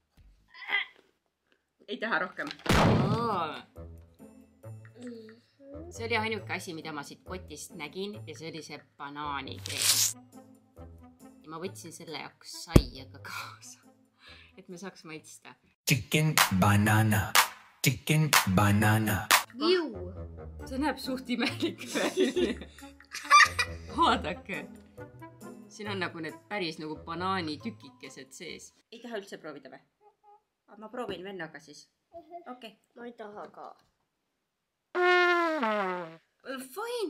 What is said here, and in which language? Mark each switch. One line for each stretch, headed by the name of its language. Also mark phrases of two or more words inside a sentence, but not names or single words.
Estonian: Ei taha rohkem. See oli ainuke asi, mida ma siit kotist nägin ja see oli see banaanikreem. Ja ma võtsin selle jaoks saiaga kaasa, et me saaks maitsta.
English: Chicken banana. Chicken banana.
Estonian: See näeb suht imelik välja. Vaadake. Siin on nagu need päris nagu banaanitükikesed sees. Ei taha üldse proovida või? Ma proovin vennaga siis. Okei. Ma ei taha ka.
English: Fine.